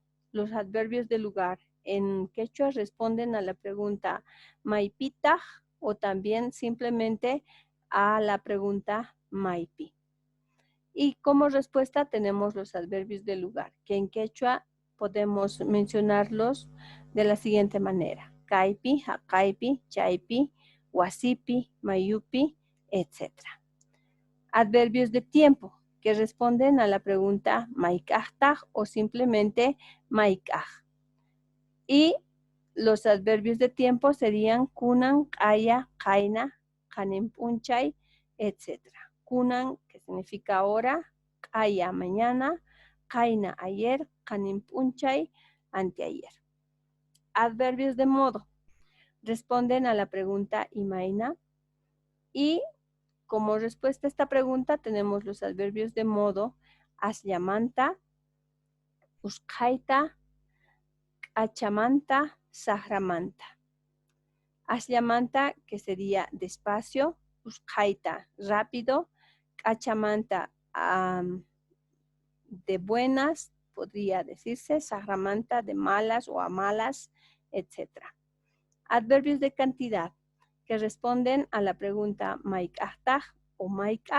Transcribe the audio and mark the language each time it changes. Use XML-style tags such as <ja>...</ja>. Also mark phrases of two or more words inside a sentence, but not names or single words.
<es>Los adverbios de lugar en quechua responden a la pregunta maipita o también simplemente a la pregunta maipi. Y como respuesta tenemos los adverbios de lugar, que en quechua podemos mencionarlos de la siguiente manera.</es> <qu>Kaipi, hakaipi, chaipi, wasipi, mayupi,</qu> <es>etc. Adverbios de tiempo, que responden a la pregunta maikajtaj o simplemente maikaj. Y los adverbios de tiempo serían</es> <qu>kunan, kaya, kaina, kanempunchay,</qu> <es>etc. Kunan, que significa ahora, kaya, mañana, kaina, ayer, kanempunchay, anteayer. Adverbios de modo responden a la pregunta imaina y como respuesta a esta pregunta tenemos los adverbios de modo</es> <qu>aslamanta, uskaita, achamanta, sahramanta.</qu> <es>Aslamanta, que sería despacio, uskaita, rápido, achamanta, de buenas, podría decirse, sahramanta, de malas o a malas, etc. Adverbios de cantidad, que responden a la pregunta maikajtaj o maikaj.</es>